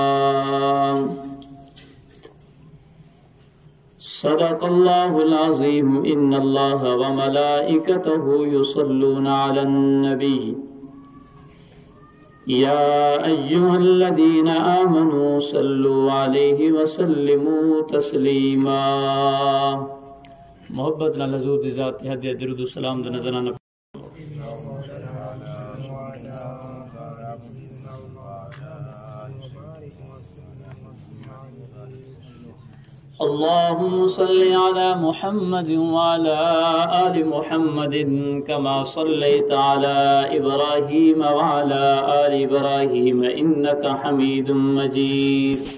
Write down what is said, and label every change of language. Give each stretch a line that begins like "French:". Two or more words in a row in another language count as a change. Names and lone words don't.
Arabic: صدق الله العظيم إن الله وملائكته يصلون على النبي يا أيها الذين آمنوا صلوا عليه وسلموا تسليما
Punjabi: محبت نال حضور دی ذات ہدیہ درود و سلام دا نظرانہ
Arabic: اللهم صل على محمد وعلى آل محمد كما صليت على إبراهيم وعلى آل إبراهيم إنك حميد مجيد